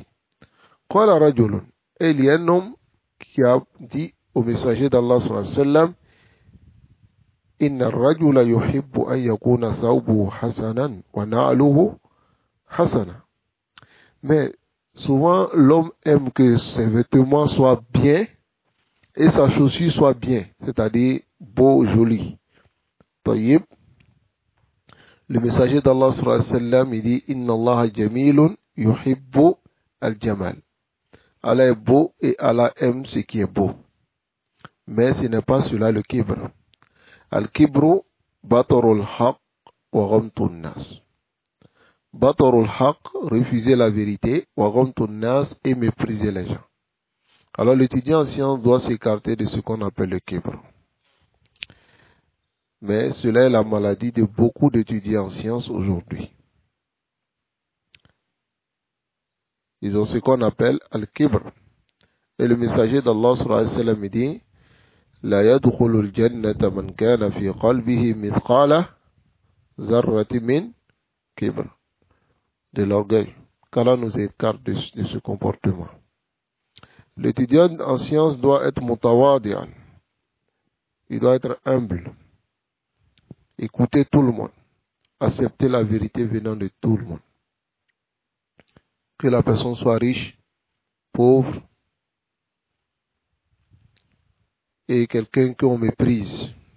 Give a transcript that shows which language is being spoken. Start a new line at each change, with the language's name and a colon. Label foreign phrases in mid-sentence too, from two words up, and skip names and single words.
Arabic: قال رجل,
French: et il y a un homme qui a dit au messager d'Allah
Arabic: صلى الله عليه وسلم, إن الرجل يحب أن يكون ثوبه حسنا ونعله حسنة.
French: Mais souvent l'homme aime que ses vêtements soient bien et sa chaussure soit bien, c'est-à-dire beau, joli. Tayyib. Le messager d'Allah
Arabic: صلى الله عليه وسلم,
French: il dit,
Arabic: إن الله جميل يحب الجمال.
French: Allah est beau et Allah aime ce qui est beau. Mais ce n'est pas cela le kibr.
Arabic: الكبر بطر الحق وغمط الناس. بطر الحق,
French: refuser la vérité,
Arabic: وغمط الناس,
French: et mépriser les gens. Alors l'étudiant en sciences doit s'écarter de ce qu'on appelle le kibr. Mais cela est la maladie de beaucoup d'étudiants en sciences aujourd'hui. Ils ont ce qu'on appelle al-kibr. Et le messager d'Allah
Arabic: صلى الله عليه وسلم
French: dit,
Arabic: لا يدخل الجنة من كان في قلبه مثقال ذرة من كبر.
French: De l'orgueil. Qu'Allah nous écarte de ce comportement. L'étudiant en sciences doit être mutawadi'an. Il doit être humble. Écouter tout le monde. Accepter la vérité venant de tout le monde. Que la personne soit riche, pauvre, et quelqu'un qu'on méprise.